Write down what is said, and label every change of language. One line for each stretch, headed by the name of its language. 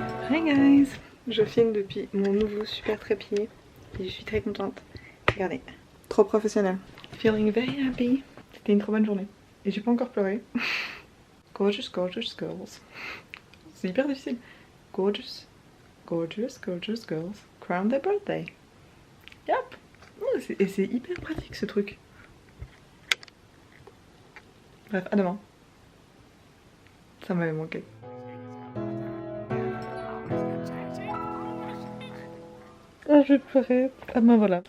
English: Hi guys,
French: je filme depuis mon nouveau super trépied et je suis très contente. Regardez, trop professionnel.
English: Feeling very happy.
French: C'était une trop bonne journée et j'ai pas encore pleuré.
English: Gorgeous, gorgeous girls.
French: C'est hyper difficile.
English: Gorgeous, gorgeous, gorgeous girls crown their birthday. Yep.
French: Oh, et c'est hyper pratique ce truc. Bref, à demain. Ça m'avait manqué. Ah, je vais pleurer. Ah ben voilà.